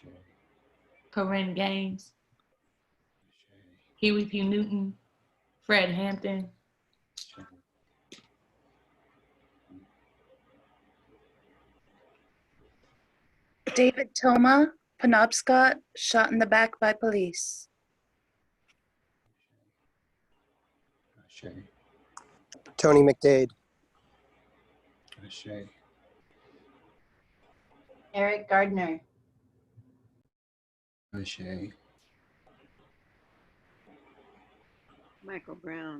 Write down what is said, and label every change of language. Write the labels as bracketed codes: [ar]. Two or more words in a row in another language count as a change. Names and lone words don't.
[en] Corinne Gaines, Ashe. Huey P. Newton, Fred Hampton, Ashe. David Toma, Penobscot, shot in the back by police. Ashe. Tony McDade. Ashe. Eric Gardner. Ashe. Michael Brown.